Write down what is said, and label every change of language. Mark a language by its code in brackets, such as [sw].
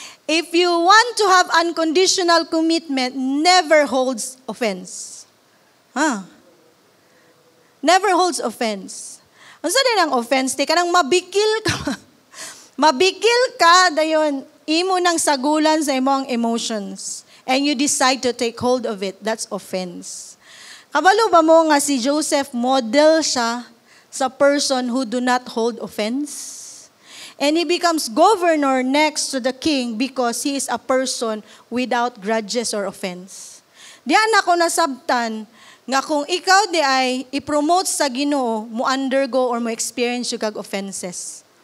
[en] If you want to have unconditional commitment, never holds offense. Never holds offense. [ceb] Unsa din ang offense? Di ka nang mabikil ka. Mabikil ka, dayon, imo nang sagulan sa imong emotions. [en] And you decide to take hold of it. That's offense. [ceb] Kabalo ba mo nga si Joseph [en] model siya sa person who do not hold offense? And he becomes governor next to the king because he is a person without grudges or offense. [ceb] Diyan ako nasabtan nga kung ikaw di ay i-promote sa Ginoo, mo [en] undergo or [ceb] mo experience yung kag offenses.